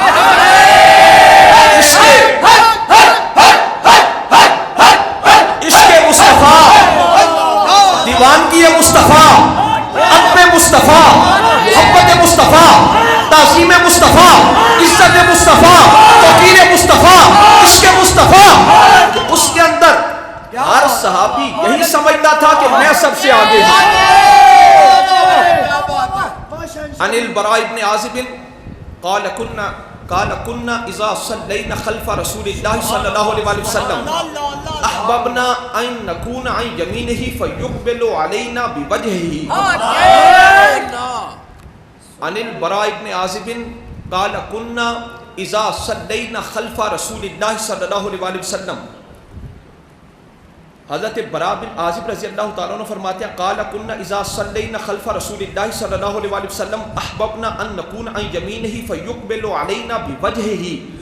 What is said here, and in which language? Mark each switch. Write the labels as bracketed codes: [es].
[ur] عشق مصطفیٰ, دیوانگی مصطفیٰ, ادب مصطفیٰ, محبت مصطفیٰ, تعظیم مصطفیٰ, عزت مصطفیٰ, توقیر مصطفیٰ, عشق مصطفیٰ. اس کے اندر ہر صحابی یہی سمجھتا تھا کہ میں سب سے آگے ہوں. [ar] عن البراء بن عازب قال كنا اذا صلينا خلف رسول الله صلى الله عليه وسلم احببنا ان نكون عن يمينه فيقبل علينا بوجهه. عن البراء بن عازب قال كنا اذا صلینا خلف رسول اللہ صلی اللہ علیہ وسلم. [ur] حضرت برا بن عازب رضی اللہ تعالیٰ عنہ فرماتے ہیں [ar] قال كنا اذا صلینا خلف رسول اللہ صلی اللہ علیہ وسلم احببنا ان نكون عن یمینہ فیقبل علینا بوجہہ.